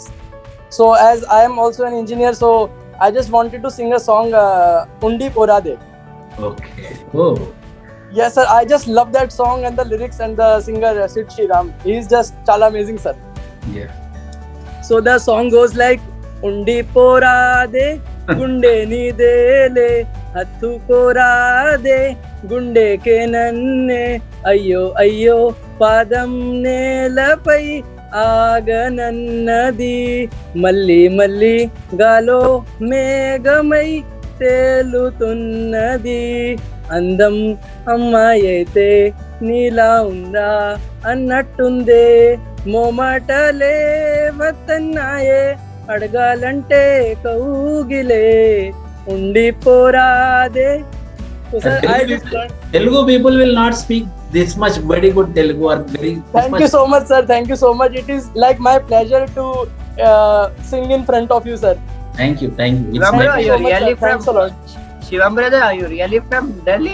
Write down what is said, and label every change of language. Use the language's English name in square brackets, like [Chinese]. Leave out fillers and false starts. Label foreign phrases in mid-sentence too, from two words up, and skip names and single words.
[English] So, as I am also an engineer, so I just wanted to sing a song, Undi Porade. Okay. Oh. Yes, sir. I just love that song and the lyrics and the singer Sid Sriram. He's just chala amazing, sir. Yeah. So the song goes like [Telugu] ఉండి పోరాదే గుండె నీదేలే హత్తు పోరాదే గుండెకే నన్నే అయ్యో అయ్యో పాదం నేలపై ఆగనన్నది మల్లి మల్లి గాలో మేఘమై తేలుతున్నది అందం అమ్మాయి అయితే నీలా ఉందా అన్నట్టుందే మోమాటలే వత్తన్నాయే అడగాలంటే కౌగిలే ఉండిపోరాదే. [English] So sir, I just learned. Telugu people will not speak this much very good Telugu or very. Thank you so much, sir. Thank you so much. It is like my pleasure to sing in front of you, sir. Thank you. It's Shivam bro, are you so much, really sir. from? Thanks a lot. Shivam brother, are you really from Delhi?